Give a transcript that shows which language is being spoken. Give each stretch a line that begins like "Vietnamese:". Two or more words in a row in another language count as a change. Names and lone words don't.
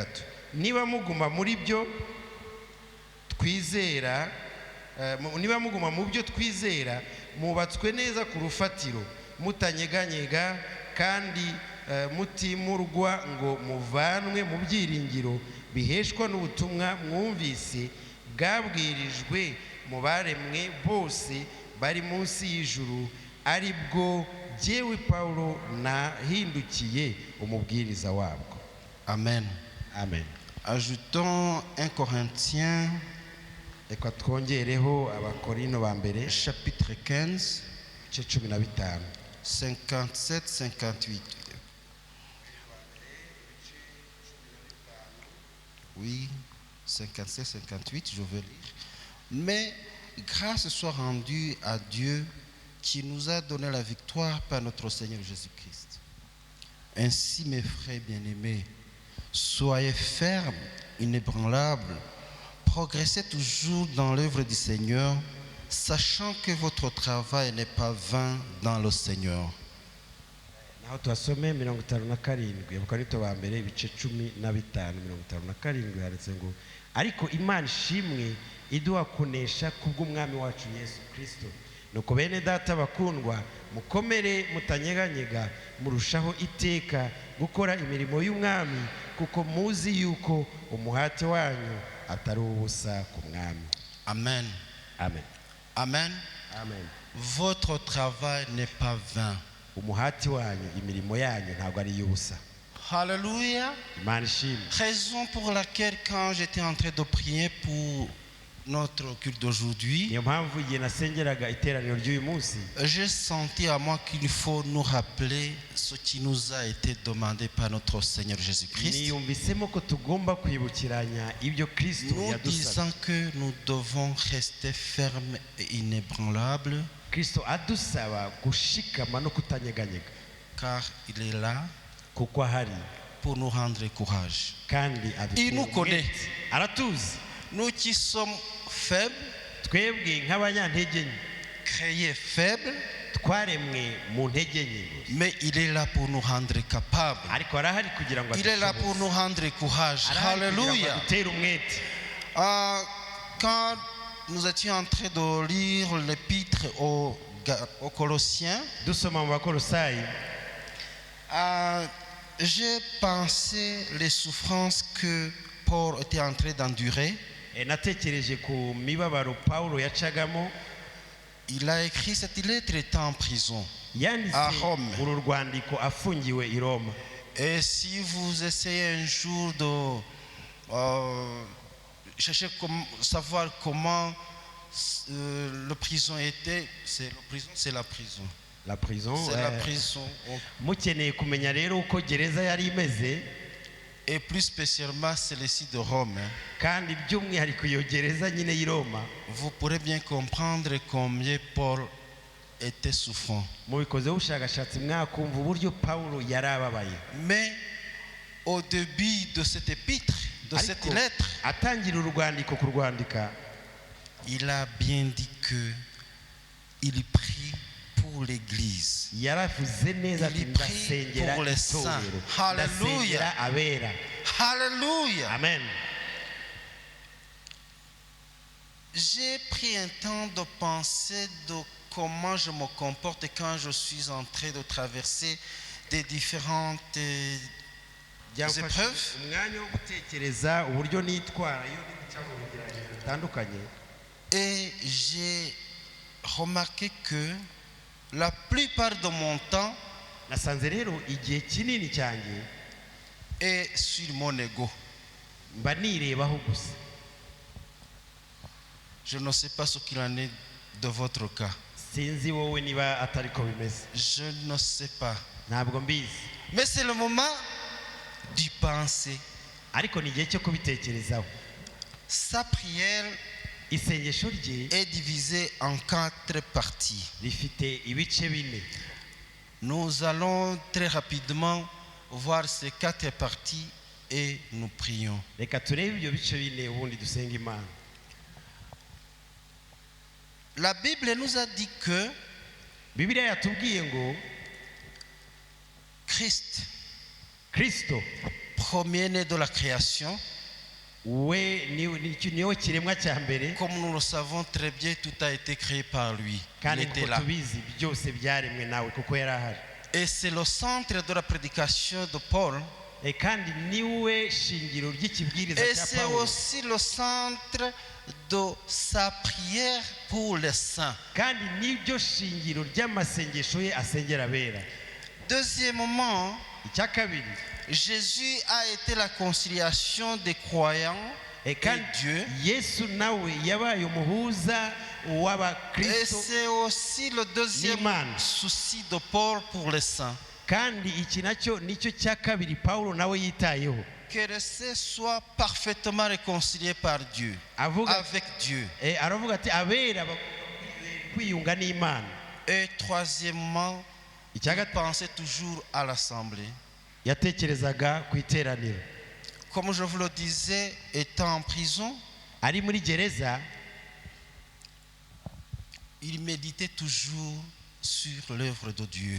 Kinyarwanda: Niba muguma muri byo twizera, mubatswe neza ku rufatiro, mutanyeganyega kandi mutimurwa ngo muvanwe mu byiringiro biheshwa n'ubutumwa mwumvise bwabwirijwe mu baremwe bose bari munsi y'ijuru, ari bwo jyewe Paulo nahindukiye umubwiriza wabwo. Amen. Amen.
French: Ajoutons 1 Corinthiens
Kinyarwanda: Reka twongereho Abakorino ba mbere
French: chapitre 15
Kinyarwanda: igice 15 57-58.
French: Oui, 57-58, je vais lire. Mais grâce soit rendue à Dieu qui nous a donné la victoire par notre Seigneur Jésus-Christ. Ainsi, mes frères bien-aimés, soyez fermes, inébranlables, progressez toujours dans l'œuvre du Seigneur, sachant que votre travail n'est pas vain dans le Seigneur.
Kinyarwanda: naho twasome 57 Abakorino ba mbere ibice 15 57 handitse ngo ariko Imana ishimwe iduha kunesha kubw'umwami wacu Yesu Kristo. Nuko bene data bakundwa, mukomere mutanyeganyega, murushaho iteka gukora imirimo y'umwami, kuko muzi yuko umuhate wanyu atari ubusa ku mwami. Amen. Amen. Amen. Amen.
French: Votre travail n'est pas vain.
Kinyarwanda: Umuhati wanyu, imirimo yanyu ntabwo ari y'ubusa.
French: Alléluia.
Kinyarwanda: Imana ishimwe.
French: Raison pour laquelle quand j'étais en train de prier pour notre culte d'aujourd'hui,
Kinyarwanda: Niyo mpamvu igihe nasengeraga iteraniro ry'uyu munsi,
French: j'ai senti à moi qu'il faut nous rappeler ce qui nous a été demandé par notre Seigneur Jésus-Christ.
Kinyarwanda: niyumvisemo ko tugomba kwibukiranya ibyo Kristo
French: Nous
Kinyarwanda: yadusabye.
French: disant que nous devons rester fermes et inébranlables,
Kinyarwanda: Kristo adusaba gushikama no kutanyeganyega,
French: car il est là
Kinyarwanda: kuko ahari
French: pour nous rendre courage.
Kinyarwanda: kandi
French: Il nous connaît.
Kinyarwanda: aratuzi.
French: Nous qui sommes faibles,
Kinyarwanda: Twebwe nk'abanyantege nke
French: créés faibles,
Kinyarwanda: twaremwe mu ntege nke,
French: mais il est là pour nous rendre capables.
Kinyarwanda: ariko arahari kugira ngo
French: Il est là pour nous rendre courage.
Kinyarwanda: arahari kugira ngo
French: Alléluia.
Kinyarwanda: adutere umwete.
French: Quand nous étions en train de lire l'épître aux Colossiens,
Kinyarwanda: Dusoma mu Bakolosayi,
French: j'ai pensé les souffrances que Paul était en train d'endurer.
Kinyarwanda: natekereje ku mibabaro Paulo yacagamo.
French: Il a écrit cette lettre étant en prison.
Kinyarwanda: Yanditse
French: À Rome.
Kinyarwanda: uru rwandiko afungiwe i Roma.
French: Et si vous essayez un jour de chercher savoir comment la prison était, c'est la prison. La prison. C'est la prison.
Kinyarwanda: Mukeneye kumenya rero uko gereza yari imeze,
French: Et plus spécialement celle-ci de Rome.
Kinyarwanda: kandi by'umwihariko iyo gereza nyine y'i Roma.
French: Vous pourrez bien comprendre combien Paul était souffrant.
Kinyarwanda: Mubikoze ubushakashatsi mwakumva uburyo Paulo yari ababaye.
French: Mais au début de cette épître, de cette
Kinyarwanda: Ariko
French: lettre,
Kinyarwanda: atangira urwandiko kurwandika,
French: il a bien dit que il prie pour l'église.
Kinyarwanda: yaravuze neza ati
French: Il prie
Kinyarwanda: ndasengera
French: pour les saints.
Kinyarwanda: itorero, Hallelujah. ndasengera abera.
French: Alléluia. Amen. J'ai pris un temps de penser de comment je me comporte quand je suis en train de traverser des différentes
Kinyarwanda: byamfashe
French: épreuves.
Kinyarwanda: umwanya wo gutekereza uburyo nitwara iyo nica mu bigeragezo bitandukanye,
French: Et j'ai remarqué que la plupart de mon temps
Kinyarwanda: nasanze rero igihe kinini cyanjye
French: est sur mon ego.
Kinyarwanda: mba nirebaho gusa.
French: Je ne sais pas ce qu'il en est de votre cas.
Kinyarwanda: Sinzi wowe niba atari ko bimeze,
French: Je ne sais pas.
Kinyarwanda: ntabwo mbizi,
French: Mais c'est le moment d'y penser.
Kinyarwanda: ariko ni igihe cyo kubitekerezaho.
French: Sa prière
Kinyarwanda: Isengesho rye
French: est divisée en 4 parties.
Kinyarwanda: rifite ibice bine.
French: Nous allons très rapidement voir ces 4 parties et nous prions.
Kinyarwanda: Reka turebe ibyo bice bine ubundi dusenga Imana.
French: La Bible nous a dit que
Kinyarwanda: Bibiliya yatubwiye ngo
French: Christ,
Kinyarwanda: Kristo
French: premier-né de la création,
Kinyarwanda: we niwe kiremwa cya mbere,
French: comme nous le savons très bien, tout a été créé par lui. Il
Kinyarwanda: kandi
French: était
Kinyarwanda: nk'uko
French: là.
Kinyarwanda: tubizi byose byaremwe nawe kuko yari ahari.
French: Et c'est le centre de la prédication de Paul.
Kinyarwanda: Kandi niwe shingiro ry'ikibwiriza
French: Et
Kinyarwanda: cya
French: c'est
Kinyarwanda: Pawulo,
French: aussi le centre de sa prière pour les saints.
Kinyarwanda: kandi nibyo shingiro ry'amasengesho ye asengera abera.
French: Deuxièmement,
Kinyarwanda: Icya kabiri,
French: Jésus a été la conciliation des croyants et
Kinyarwanda: kandi
French: Dieu.
Kinyarwanda: Yesu nawe yabaye umuhuza
French: Et
Kinyarwanda: w'abakristo
French: c'est aussi le deuxième
Kinyarwanda: n'Imana.
French: souci de Paul pour les saints.
Kinyarwanda: kandi iki nacyo nicyo cya kabiri Pawulo nawe yitayeho,
French: Que les saints soient parfaitement réconciliés par Dieu,
Kinyarwanda: avuga
French: avec Dieu.
Kinyarwanda: aravuga ati abera kwiyunga n'Imana.
French: Et troisièmement,
Kinyarwanda: Icya
French: il
Kinyarwanda: gatatu,
French: pensait toujours à l'assemblée.
Kinyarwanda: yatekerezaga ku iteraniro.
French: Comme je vous le disais, étant en prison,
Kinyarwanda: Ari muri gereza
French: il méditait toujours sur l'œuvre de Dieu.